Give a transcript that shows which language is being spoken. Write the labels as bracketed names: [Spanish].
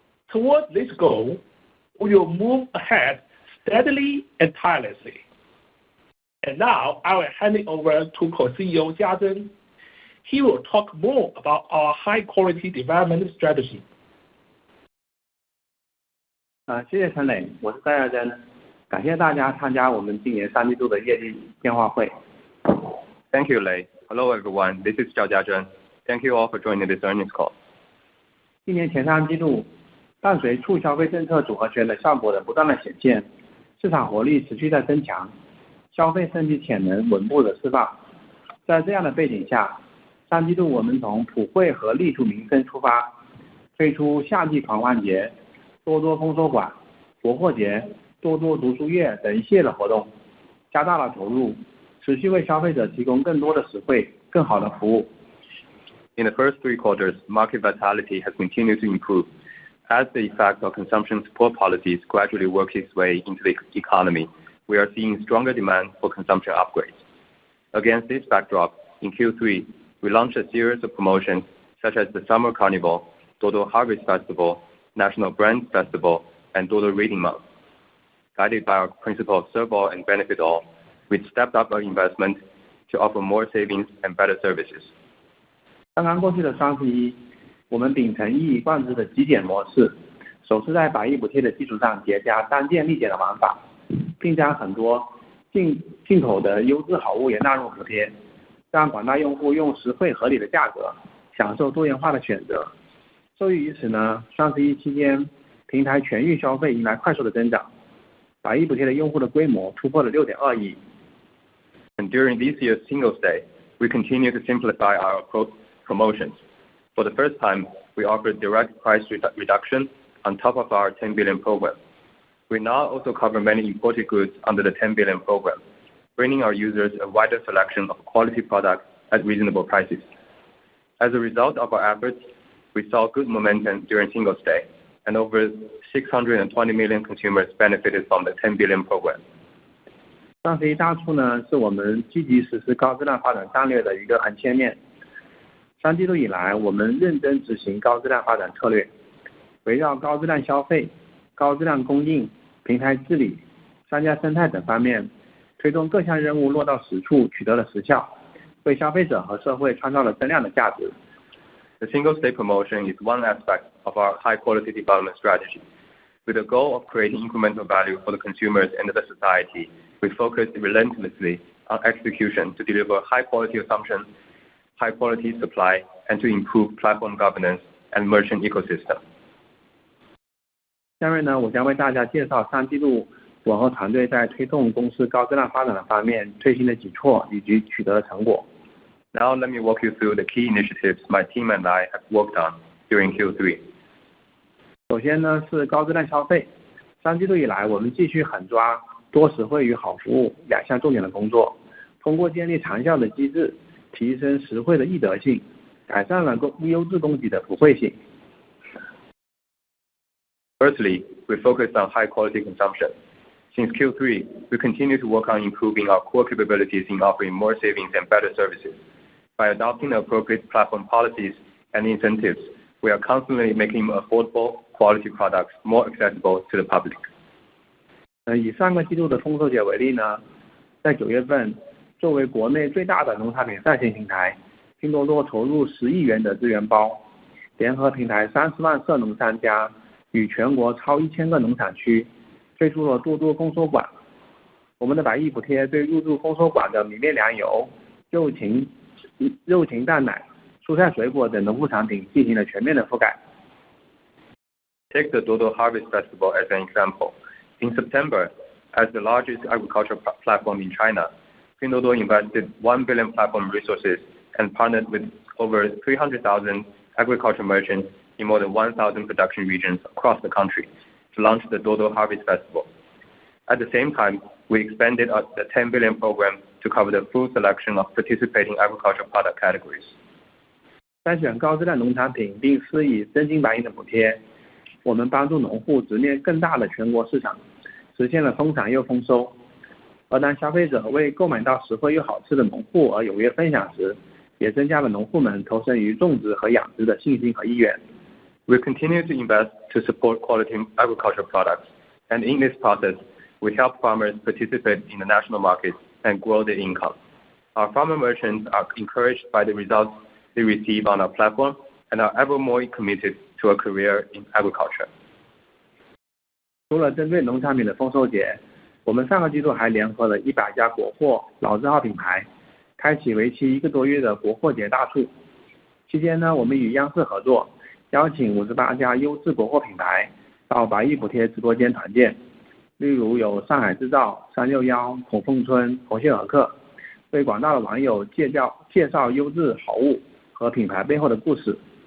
[English] Towards this goal, we will move ahead steadily and tirelessly. And now I will hand it over to Co-CEO Jia Zhen. He will talk more about our high-quality development strategy. [Chinese] 谢谢陈磊，我是戴亚珍，感谢大家参加我们今年3季度的业绩电话会。 [English] Thank you, Lei. Hello, everyone. This is Zhao Jiazhen. Thank you all for joining this earnings call. [Chinese] 今年前3季度，伴随促消费政策组合拳的效果的不断的显现，市场活力持续在增强，消费升级潜能稳步的释放。在这样的背景下，3季度我们从普惠和利图民生出发，推出夏季狂欢节、多多丰收馆、国货节、多多读书月等一系列的活动，加大了投入，持续为消费者提供更多的实惠、更好的服务。 [English] In the first 3 quarters, market vitality has continued to improve as the effect of consumption support policies gradually work its way into the economy. We are seeing stronger demand for consumption upgrades. Against this backdrop, in Q3, we launched a series of promotions such as the Summer Carnival, Duoduo Harvest Festival, National Brand Festival, and Duoduo Reading Month. Guided by our principle of serve all and benefit all, we stepped up our investment to offer more savings and better services. [Chinese] 刚刚过去的双十一，我们秉承一以贯之的极简模式，首次在百亿补贴的基础上叠加单件立减的玩法，并将很多进口的优质好物也纳入补贴，让广大用户用实惠合理的价格享受多元化的选择。受益于此呢，双十一期间平台全域消费迎来快速的增长，百亿补贴的用户的规模突破了 6.2 亿。 [English] And during this year's Singles Day, we continue to simplify our promotions. For the first time, we offered direct price reduction on top of our 10 billion program. We now also cover many imported goods under the 10 billion program, bringing our users a wider selection of quality products at reasonable prices. As a result of our efforts, we saw good momentum during Singles Day, and over 620 million consumers benefited from the 10 billion program. [Chinese] 双十一大促呢，是我们积极实施高质量发展战略的一个横切面。 3季度以来，我们认真执行高质量发展策略，围绕高质量消费、高质量供应、平台治理、商家生态等方面，推动各项任务落到实处，取得了实效，为消费者和社会创造了增量的价值。 [English] The Singles Day promotion is one aspect of our high-quality development strategy. With the goal of creating incremental value for the consumers and the society, we focus relentlessly on execution to deliver high-quality assumption, high-quality supply, and to improve platform governance and merchant ecosystem. [Chinese] 下面呢，我将为大家介绍3季度我和团队在推动公司高质量发展的方面推行的举措以及取得的成果。 [English] Now let me walk you through the key initiatives my team and I have worked on during Q3. [Chinese] 首先呢是高质量消费。 3季度以来，我们继续狠抓多实惠与好服务2项重点的工作，通过建立长效的机制，提升实惠的易得性，改善了优质供给的普惠性。 [English] Firstly, we focused on high-quality consumption. Since Q3, we continue to work on improving our core capabilities in offering more savings and better services. By adopting the appropriate platform policies and incentives, we are constantly making affordable, quality products more accessible to the public. [Chinese] 以上个季度的丰收节为例呢，在9月份，作为国内最大的农产品在线平台，拼多多投入10亿元的资源包，联合平台30万涉农商家与全国超1000个农产区推出了多多丰收馆。我们的百亿补贴对入驻丰收馆的米面粮油、肉禽蛋奶、蔬菜水果等农副产品进行了全面的覆盖。 [English] Take the Duoduo Harvest Festival as an example. In September, as the largest agricultural platform in China, Pinduoduo invested 1 billion platform resources and partnered with over 300,000 agricultural merchants in more than 1,000 production regions across the country to launch the Duoduo Harvest Festival. At the same time, we expanded the 10 billion program to cover the full selection of participating agricultural product categories. [Chinese] 筛选高质量农产品并施以真金白银的补贴，我们帮助农户直面更大的全国市场，实现了丰产又丰收。而当消费者为购买到实惠又好吃的农户而踊跃分享时，也增加了农户们投身于种植和养殖的信心和意愿。 [English] We continue to invest to support quality agricultural products, and in this process, we help farmers participate in the national market and grow their income. Our farmer merchants are encouraged by the results they receive on our platform and are ever more committed to a career in agriculture. [Chinese] 除了针对农产品的丰收节，我们上个季度还联合了100家国货老字号品牌，开启为期1个多月的国货节大促。期间呢，我们与央视合作，邀请58家优质国货品牌到百亿补贴直播间团建，例如有上海制造、361、孔凤村、红星尔克，为广大的网友介绍优质好物和品牌背后的故事。